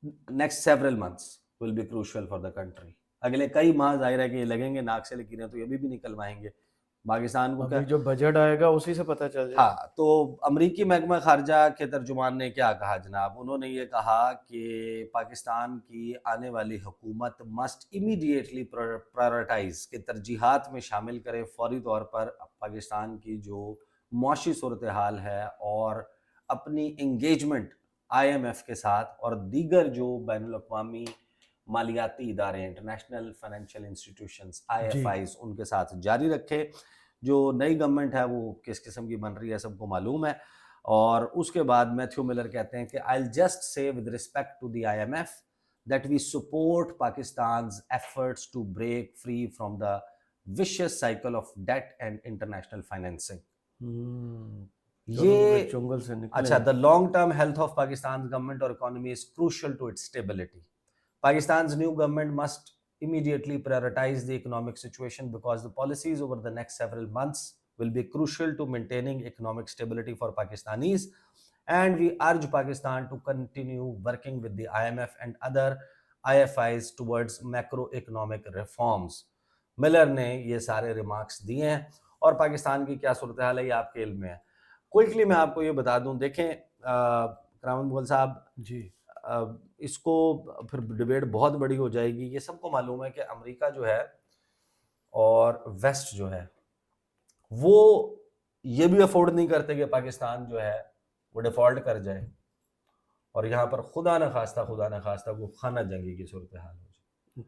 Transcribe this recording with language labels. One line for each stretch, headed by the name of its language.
English: Next several months will be crucial for the country.
Urdu: اگلے کئی ماہ ظاہر ہے کہ یہ لگیں گے, ناک سے لکیریں تو یہ بھی نکلوائیں گے پاکستان کو. کیا جو بجٹ آئے گا اسی سے پتہ چل جائے. ہاں, تو امریکی محکمہ خارجہ کے ترجمان نے کیا کہا جناب, انہوں نے یہ کہا کہ پاکستان کی آنے والی حکومت مسٹ امیڈیٹلی پرائورٹائز کہ ترجیحات میں شامل کرے فوری طور پر پاکستان کی جو معاشی صورتحال ہے اور اپنی انگیجمنٹ آئی ایم ایف کے ساتھ اور دیگر جو بین الاقوامی مالیاتی ادارے, international financial institutions I F Is, ان کے ساتھ جاری رکھے. جو نئی گورنمنٹ ہے وہ کس قسم کی بن رہی ہے سب کو معلوم ہے. اور اس کے بعد میتھیو ملر کہتے ہیں کہ
English: I'll just say with respect to the IMF that we support Pakistan's efforts to break free from the vicious cycle of debt and international financing.
Urdu: یہ جنگل سے نکلے.
English: اچھا, the long term health of Pakistan's government or economy is crucial to its stability. Pakistan's new government must immediately prioritize the economic situation because the policies over the next several months will be crucial to maintaining economic stability for Pakistanis, and we urge Pakistan to continue working with the IMF and other IFIs towards macroeconomic reforms.
Urdu: Miller نے یہ سارے remarks دیے ہیں, اور پاکستان کی کیا صورتحال ہے یہ آپ کے علم میں ہے. کوئکلی میں آپ کو یہ بتا دوں, دیکھیں کرامت مغل صاحب جی, اس کو پھر ڈیبیٹ بہت بڑی ہو جائے گی. یہ سب کو معلوم ہے کہ امریکہ جو ہے اور ویسٹ جو ہے وہ یہ بھی افورڈ نہیں کرتے کہ پاکستان جو ہے وہ ڈیفالٹ کر جائے اور یہاں پر خدا نہ خواستہ وہ خانہ جنگی کی صورتحال ہو جائے.